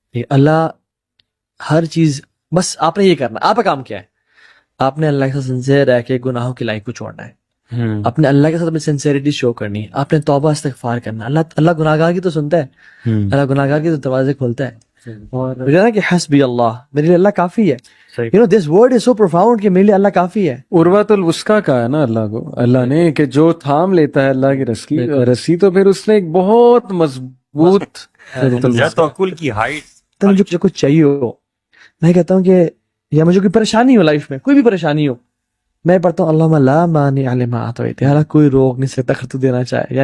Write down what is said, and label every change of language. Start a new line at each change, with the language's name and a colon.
Urdu: اللہ ہر چیز, بس آپ نے یہ کرنا, آپ کا کام کیا ہے, آپ نے اللہ کے ساتھ سنسیئر رہ کے گناہوں کی لائف کو چھوڑنا ہے, اپنے اللہ کے ساتھ اپنی سنسیئرٹی شو کرنی ہے, آپ نے توبہ استغفار کرنا. اللہ گناہگار کی تو سنتا ہے, اللہ گناہگار کی تو دروازے کھولتا ہے. اور جانا کہ حسبی اللہ, میرے لیے اللہ کافی ہے.
English: You know, this word is so profound
Urdu: کہ میرے لیے اللہ کافی ہے. عروۃ الوثقیٰ کہا ہے نا اللہ کو, اللہ نے کہ جو تھام لیتا ہے اللہ کی رسی تو پھر اس نے ایک بہت مضبوط توکل کی ہائٹ. تو مجھے جو کچھ چاہیے ہو, میں کہتا ہوں کہ یا مجھے کوئی پریشانی ہو لائف میں, کوئی بھی پریشانی ہو, میں پڑھتا ہوں
Arabic: اللہم لا مانع لما اعطیت,
Urdu: اللہ کوئی روک نہیں سکتا اگر تو دینا چاہے.